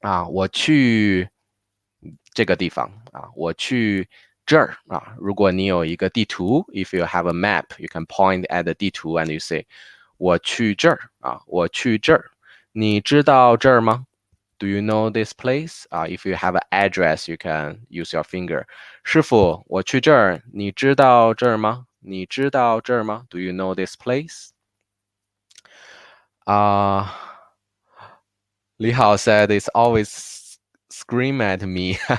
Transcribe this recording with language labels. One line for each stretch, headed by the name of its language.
Chinese: 我去这个地方我去这儿如果你有一个地图
English: if you have a map you can point at the 地图 and you say
Chinese: 我去这儿我去这儿你知道这儿吗
English: Do you know this place? If you have an address, you can use your finger.
Chinese: 师傅，我去这儿，你知道这儿吗？你知道这儿吗？
English: Do you know this place? Li Hao said it's always scream at me.